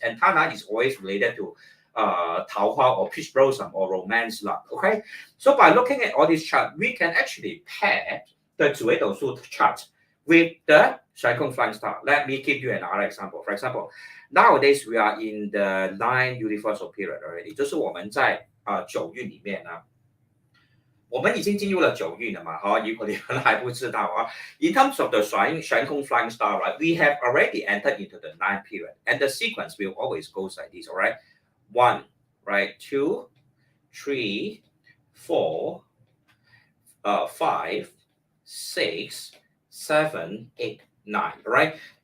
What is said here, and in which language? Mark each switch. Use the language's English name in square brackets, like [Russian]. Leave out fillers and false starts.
[English] And Tana is always related to Tao Hua or peach blossom or romance luck. Okay, so by looking at all these charts, we can actually pair the Zi Wei Dou Shu chart with the Xuan Kong Flying Star. Let me give you another example. For example, nowadays we are in the 9 universal period already. [Chinese] 就是我们在9运里面呢，我们已经进入了9运了嘛，哈，如果你们还不知道啊。 [English] In terms of the Xuan Kong Flying Star, right, we have already entered into the 9th period, and the sequence will always go like this, all right? 1, right, 2, 3, 4, 5, 6, 7, 8, 9. Right?